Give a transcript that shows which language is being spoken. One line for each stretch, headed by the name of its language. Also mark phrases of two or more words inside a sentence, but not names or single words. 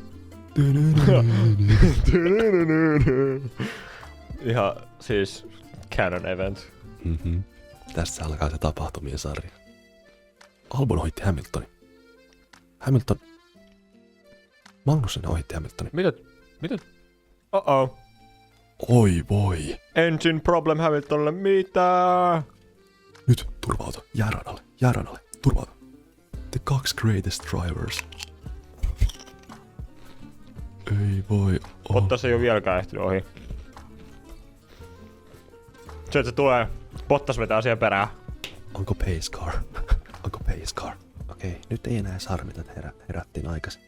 Finnish: Ihan siis
English: canon event.
Finnish: Mm-hmm. Tässä alkaa se tapahtumien sarja. Albon ohitti Hamiltonin. Magnussen ohitti Hamiltonin. Mitä? Oh. Oi voi.
English: Engine problem
Finnish: Hamiltonille, mitä? Nyt turvauta. Jääranalle. Turvauta.
English: The 2 greatest drivers.
Finnish: Ei voi. Bottas ei oo vieläkään ehtinyt ohi. Se tulee. Bottas vetää siihen perään. Onko pace car? Okei, nyt ei enää harmita, että herättiin aikaisin.